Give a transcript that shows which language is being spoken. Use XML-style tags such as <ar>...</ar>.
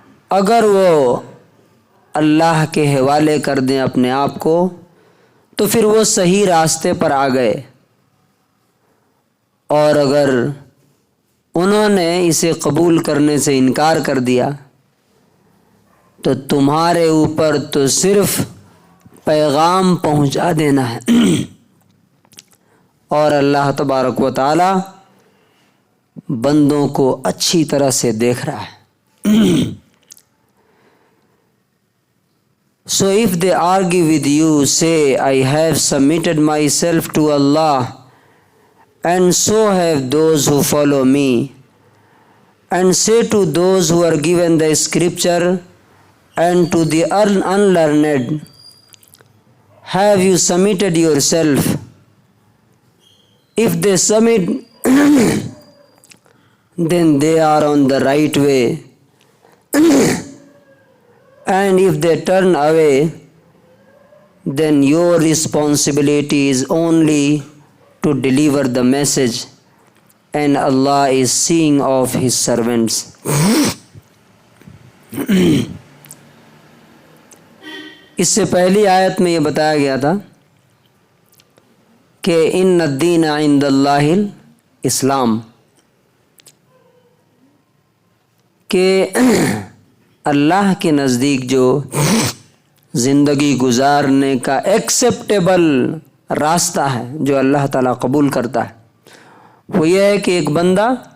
<ur>اگر وہ اللہ کے حوالے کر دیں اپنے آپ کو تو پھر وہ صحیح راستے پر آ گئے، اور اگر انہوں نے اسے قبول کرنے سے انکار کر دیا تو تمہارے اوپر تو صرف پیغام پہنچا دینا ہے، اور اللہ تبارک و تعالی بندوں کو اچھی طرح سے دیکھ رہا ہے.</ur> <en>So if they argue with you, say, I have submitted myself to Allah, and so have those who follow me. And say to those who are given the scripture and to the unlearned, have you submitted yourself? If they submit, then they are on the right way. And if they turn away, then your responsibility is only to deliver the message, and Allah is seeing of His servants.</en> <ur>اس سے پہلی آیت میں یہ بتایا گیا تھا کہ</ur> <ar>ان الدین عند اللہ الاسلام،</ar> <ur>کہ اللہ کے نزدیک جو زندگی گزارنے کا ایکسیپٹیبل راستہ ہے، جو اللہ تعالیٰ قبول کرتا ہے، وہ یہ ہے کہ ایک بندہ،</ur>